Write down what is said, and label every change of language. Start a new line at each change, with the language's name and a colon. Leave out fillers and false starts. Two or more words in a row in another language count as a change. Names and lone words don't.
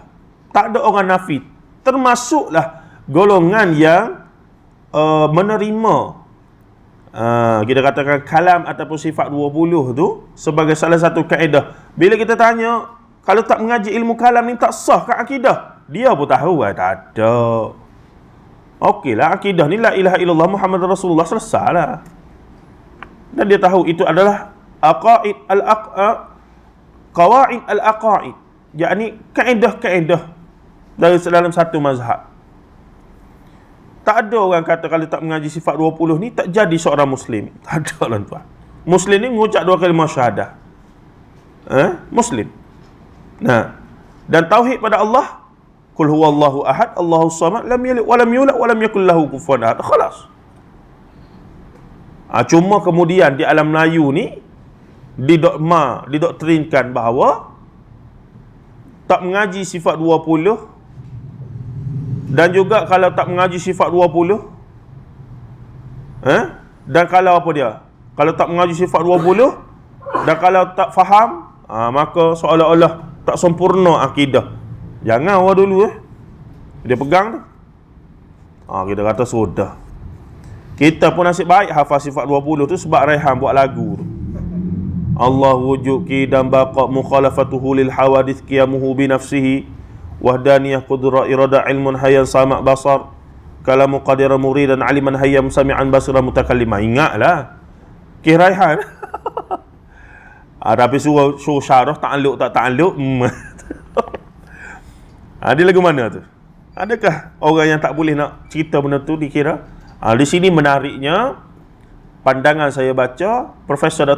Malay: Tak ada orang nafi, termasuklah golongan yang menerima kita katakan kalam ataupun sifat 20 tu sebagai salah satu kaedah. Bila kita tanya, kalau tak mengaji ilmu kalam ni tak sah ke akidah? Dia pun tahu tak ada. Okeylah, akidah ni
Arabic: لا إله إلا الله محمد رسول الله,
Malay: selesai lah. Dan dia tahu itu adalah
Arabic: قواعد العقائد,
Malay: yakni kaedah-kaedah dalam satu mazhab. Tak ada orang kata kalau tak mengaji sifat 20 ni tak jadi seorang Muslim. Tak ada lah tuan. Muslim ni mengucap 2 kalimah syahadah. Muslim. Nah, dan tauhid pada Allah,
Arabic: قل هو الله أحد الله الصمد لم يلد ولم يولد ولم يكن له كفوا أحد خلاص.
Malay: Cuma kemudian di alam Melayu ni didoktrinkan bahawa tak mengaji sifat 20, dan juga kalau tak mengaji sifat 20 dan kalau apa dia? Kalau tak mengaji sifat 20 dan kalau tak faham, maka seolah-olah tak sempurna akidah. Jangan awal dulu dia pegang tu. Kita kata sudah. Kita pun nasib baik hafal sifat 20 tu sebab Rehan buat lagu tu.
Arabic: الله وجود قدم بقاء مخالفته للحوادث قيامه بنفسه وحدانية قدرة إرادة علم حيا سمع بصر كلام قادرا مريدا عالما حيا سميعا بصيرا متكلما.
Malay: Ingatlah Rehan. Tapi suruh syarah ta'alluq tak ta'alluq. Dia lagu mana tu? Adakah orang yang tak boleh nak cerita benda tu dikira? Di sini menariknya pandangan saya baca Profesor Dr.